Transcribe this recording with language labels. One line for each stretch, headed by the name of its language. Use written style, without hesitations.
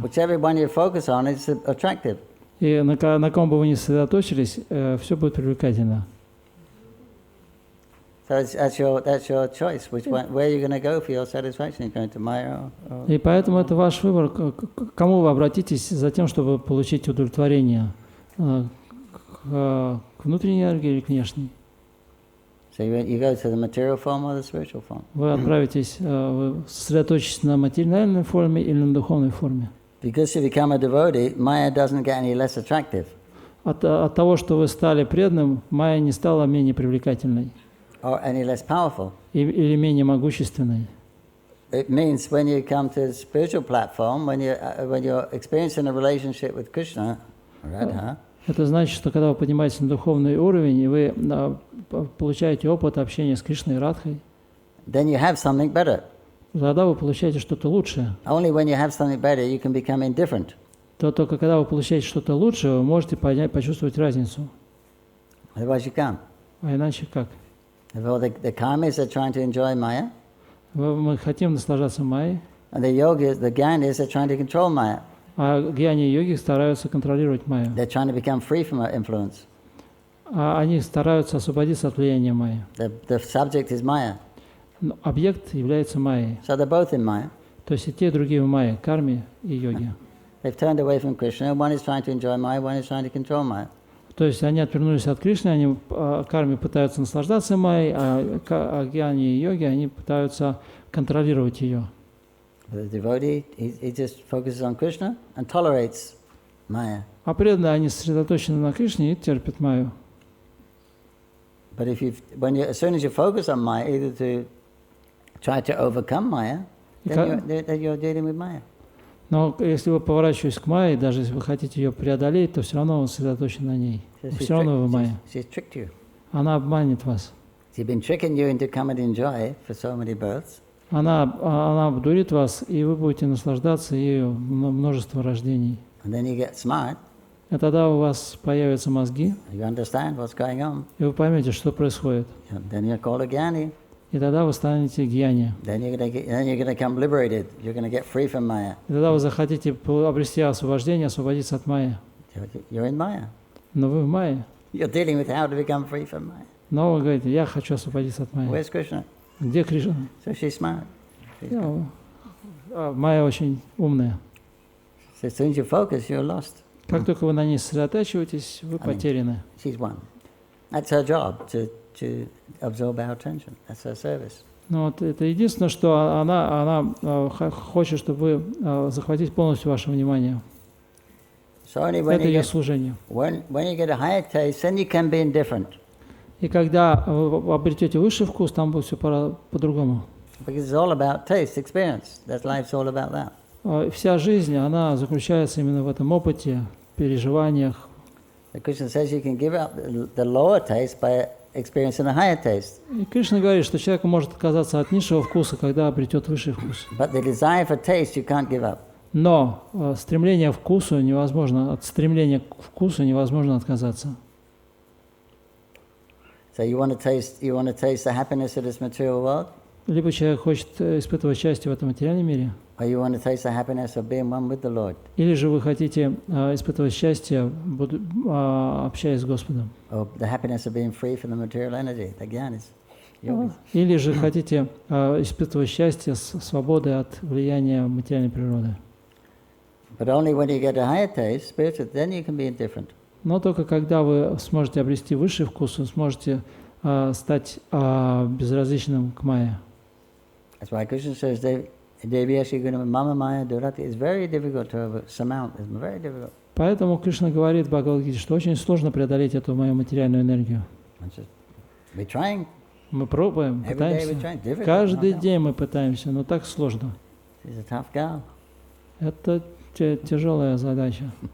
English: Whichever one you focus on is attractive.
Russian: И на ком бы вы ни сосредоточились, все будет привлекательно.
English: So that's your choice. Where you're going to go for your satisfaction? You're going to Maya or...
Russian: И поэтому это ваш выбор, к кому вы обратитесь за тем, чтобы получить удовлетворение, к внутренней энергии или к внешней.
English: So you go to the material form or the spiritual form.
Russian: Вы отправитесь, вы сосредоточитесь на материальной форме или на духовной форме.
English: Because you become a devotee, Maya doesn't get any less attractive.
Russian: От того, что вы стали преданным, Майя не стала менее привлекательной.
English: Or any less powerful.
Russian: Или менее могущественной.
English: It means when you come to the spiritual platform, when you're experiencing a relationship with Krishna, Radha.
Russian: Это значит, что когда вы поднимаетесь на духовный уровень и вы получаете опыт общения с Кришной и Радхой,
English: then you have something better.
Russian: Тогда вы получаете что-то лучшее.
English: Only when you have something better, you can become indifferent.
Russian: То только когда вы получаете что-то лучшее, вы можете почувствовать разницу.
English: Otherwise you can't.
Russian: А иначе как?
English: The karmis are trying to enjoy Maya.
Russian: Мы хотим наслаждаться Майей.
English: And the gyanis are trying to control Maya.
Russian: А гьяни и йоги стараются контролировать Майю.
English: They're trying to become free from her influence.
Russian: они стараются освободиться от влияния майя.
English: The subject is Maya.
Russian: Но объект является майей.
English: So they're both in Maya.
Russian: То есть и те, и другие в майе, карме и йоге.
English: They've turned away from Krishna. One is trying to enjoy Maya, one is trying to control Maya.
Russian: То есть они отвернулись от Кришны, они карме пытаются наслаждаться майей, а гьяне и йоге они пытаются контролировать ее.
English: The devotee, he just focuses on Krishna and tolerates Maya.
Russian: А преданные, они сосредоточены на Кришне и терпят майю.
English: But as soon as you focus on Maya, either to try to overcome Maya, then you're dealing with Maya.
Russian: Но если вы поворачиваетесь к майе, даже если вы хотите ее преодолеть, то все равно вы сосредоточены на ней. Все равно вы в майе.
English: She's tricked you.
Russian: Она обманет вас.
English: She's been tricking you into come and enjoy for so many births.
Russian: Она обдурит вас, и вы будете наслаждаться ею множество рождений.
English: And then you get smart.
Russian: И тогда у вас появятся мозги,
English: You understand what's going on.
Russian: и вы поймете, что происходит.
English: Then you're called a Jnani.
Russian: И тогда вы станете гьяни.
English: Then you're going to become liberated. You're going to get free from Maya.
Russian: И тогда вы захотите обрести освобождение, освободиться от майи.
English: You're in Maya.
Russian: Но вы в майе.
English: You're dealing with how to become free from Maya.
Russian: Но вы говорите, я хочу освободиться от майи.
English: Where's Krishna?
Russian: Где Кришна?
English: So she's smart.
Russian: Майя очень умная.
English: So as soon as you focus, you're lost.
Russian: Как только вы на ней сосредотачиваетесь, вы потеряны.
English: She's one. That's her job, to absorb our attention. That's her service.
Russian: Ну, вот это единственное, что она хочет, чтобы вы захватить полностью ваше внимание.
English: So only
Russian: Это ее служение.
English: when you get a higher taste, then you can be indifferent.
Russian: И когда вы обретете высший вкус, там будет все по-другому.
English: Because it's all about taste, experience. That life's all about that.
Russian: Вся жизнь, она заключается именно в этом опыте, переживаниях.
English: Krishna says you can give up the lower taste by experiencing a higher taste.
Russian: И Кришна говорит, что человек может отказаться от низшего вкуса, когда обретет высший вкус.
English: But the desire for taste you can't give up.
Russian: Но стремление к вкусу невозможно, от стремления к вкусу невозможно отказаться.
English: So you want to taste the happiness of this material world?
Russian: Либо человек хочет испытывать счастье в этом материальном мире,
English: Or you want to taste the happiness of being one with the Lord?
Russian: или же вы хотите испытывать счастье, общаясь с Господом.
English: Or the happiness of being free from the material energy, the Jnanis, yogis.
Russian: Или же хотите испытывать счастье с свободой от влияния материальной природы.
English: But only when you get a higher taste, spiritual, then you can be indifferent.
Russian: Но только когда вы сможете обрести высший вкус, вы сможете стать безразличным к майе.
English: That's why Krishna says, Mama Maya Durati. It's very difficult to surmount. It's very difficult.
Russian: Поэтому Кришна говорит в Бхагавад-гите, что очень сложно преодолеть эту мою материальную энергию.
English: We're trying.
Russian: Мы пробуем, пытаемся. Каждый день мы пытаемся, но так сложно.
English: She's a tough girl.
Russian: Это тяжелая задача.